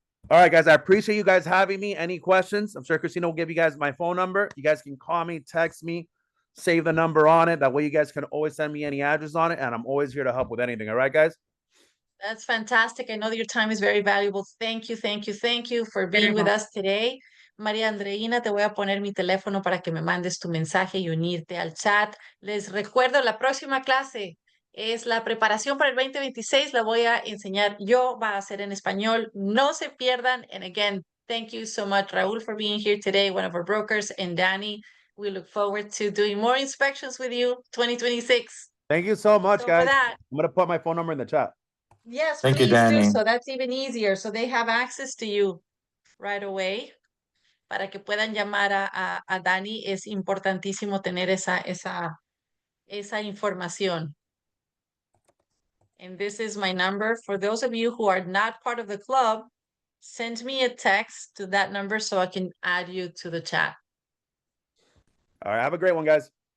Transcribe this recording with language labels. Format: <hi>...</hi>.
<en>All right, guys. I appreciate you guys having me. Any questions? I'm sure Christina will give you guys my phone number. You guys can call me, text me, save the number on it. That way you guys can always send me any address on it. And I'm always here to help with anything. All right, guys? That's fantastic. I know that your time is very valuable. Thank you for being with us today.</en> <es>María Andreina, te voy a poner mi teléfono para que me mandes tu mensaje y unirte al chat. Les recuerdo, la próxima clase es la preparación para el 2026. La voy a enseñar yo, va a ser en español. No se pierdan.</es> <en>And again, thank you so much, Raúl, for being here today, one of our brokers, and Danny. We look forward to doing more inspections with you 2026. Thank you so much, So for guys. that, I'm gonna put my phone number in the chat. yes, Thank you, please do Danny. so. That's even easier. So they have access to you right away.</en> <es>Para que puedan llamar a Dani, es importantísimo tener esa información.</es> <en>And this is my number. For those of you who are not part of the club, send me a text to that number so I can add you to the chat. All right, have a great one, guys.</en>